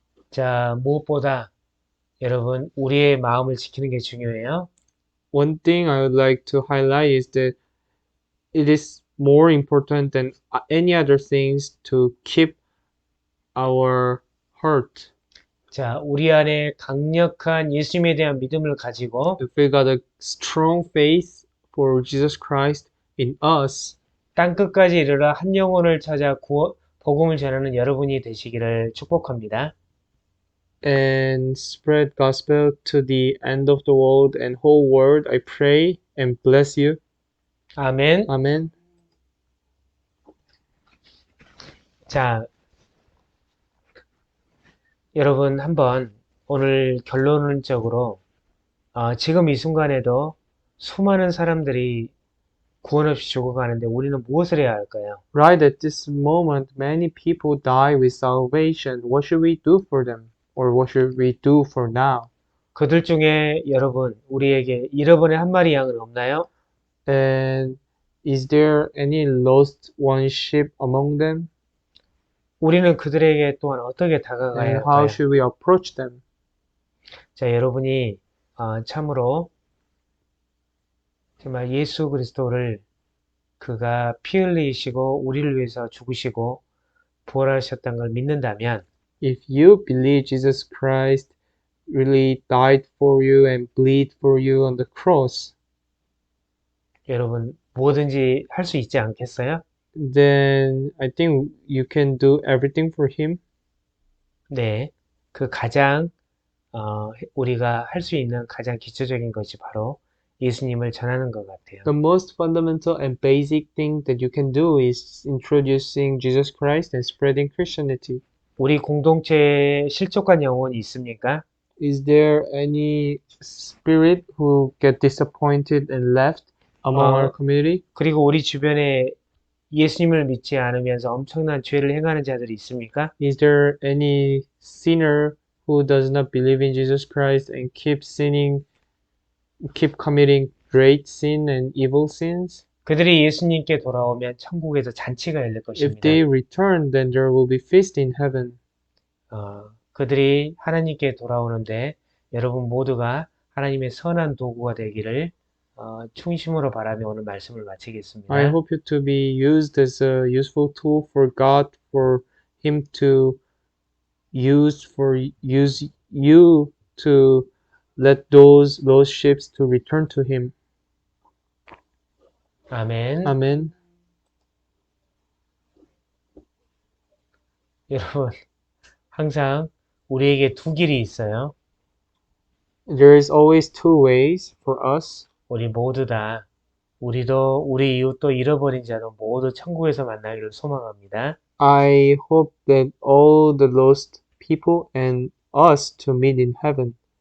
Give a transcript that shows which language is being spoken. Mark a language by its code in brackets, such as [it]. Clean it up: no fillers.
[ko] 자, 무엇보다 여러분 우리의 마음을 지키는 게 중요해요. [en] One thing I would like to highlight is that it is more important than any other things to keep our heart. [ko] 자, 우리 안에 강력한 예수님에 대한 믿음을 가지고 [en] If we got a strong faith for Jesus Christ in us, [ko] 땅끝까지 이르러 한 영혼을 찾아 복음을 전하는 여러분이 되시기를 축복합니다. [en] and spread gospel to the end of the world and whole world, I pray and bless you. [ko] 아멘. [en] Amen. [ko] 자, 여러분 한번 오늘 결론적으로 지금 이 순간에도 수많은 사람들이 구원 없이 죽어가는데 우리는 무엇을 해야 할까요? [en] Right at this moment, many people die with salvation. What should we do for them? Or what should we do for now? [ko] 그들 중에 여러분, 우리에게 잃어버린 한 마리 양은 없나요? [en] And is there any lost one sheep among them? [ko] 우리는 그들에게 또한 어떻게 다가가야 [en] And how [ko] 할까요? [en] should we approach them? [ko] 자, 여러분이 참으로 정말 예수 그리스도를 그가 피 흘리시고 우리를 위해서 죽으시고 부활하셨다는 걸 믿는다면 [en] If you believe Jesus Christ really died for you and bled for you on the cross, [ko] 여러분 뭐든지 할 수 있지 않겠어요? [en] then I think you can do everything for him. [ko] 네, 그 가장 우리가 할 수 있는 가장 기초적인 것이 바로 예수님을 전하는 것 같아요. [en] The most fundamental and basic thing that you can do is introducing Jesus Christ and spreading Christianity. [ko] 우리 공동체에 실족한 영혼이 있습니까? [en] Is there any spirit who get disappointed and left among our community? [ko] 그리고 우리 주변에 예수님을 믿지 않으면서 엄청난 죄를 행하는 자들이 있습니까? [en] Is there any sinner who does not believe in Jesus Christ and keep sinning, keep committing great sin and evil sins? [ko] 그들이 예수님께 돌아오면 천국에서 잔치가 열릴 [en] If [ko] 것입니다. [en] they return, then there will be feast in heaven. [ko] 그들이 하나님께 돌아오는데 여러분 모두가 하나님의 선한 도구가 되기를 충심으로 바라며 오늘 말씀을 마치겠습니다. [en] I hope you to be used as a useful tool for God, for Him to use you to let those lost sheep to return to Him. [ko] 아멘. [en] Amen. [ko] 여러분 항상 우리에게 두 길이 있어요. [en] There is always two ways for us. [ko] 우리 모두 다 우리도 우리 이웃도 잃어버린 자도 모두 천국에서 만나기를 소망합니다. [en] I hope that all the lost people and us to meet in heaven.